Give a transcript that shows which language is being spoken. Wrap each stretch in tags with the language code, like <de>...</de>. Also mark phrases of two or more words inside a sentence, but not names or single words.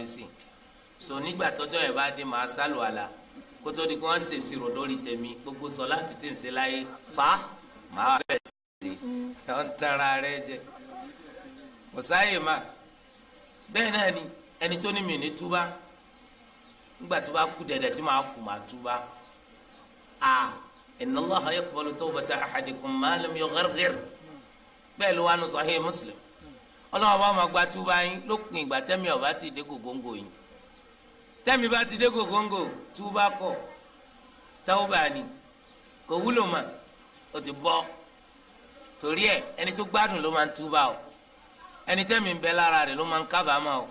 <yo>sí so nígbà tọ́jọ́ yẹn bá dé màá sálù àlà kó tó di kí wọ́n ṣèṣì rò lórí tèmi gbogbo sọ láti tí ń ṣe láyé sá màá wà bẹ́ẹ̀ sí i ọ̀ ń tara rẹ jẹ kò sáyè máa bẹ́ẹ̀ náà ni ẹni tó ní mi ní túbá ńgbà tó bá kú dẹ̀dẹ̀ tí màá kú màá túbá</yo> <ar>إن الله يقبل توبة أحدكم ما لم يغرغر</ar> <yo>bẹ́ẹ̀ ló wà nù Sahih Muslim Ọlọ́run bá máa gba túbá yín lópin ìgbà tẹ́mi ọ̀bá ti dé gògóńgò yín. Tẹ́mi bá ti dé gògóńgò túbá kọ̀ tawba ni kò wúlò mà ó ti bọ́. Torí ẹ̀ ẹni tó gbádùn ló máa ń túbá o, ẹni tẹ́mi ń bẹ lára rẹ̀ ló máa ń kábàámọ̀ o.</yo>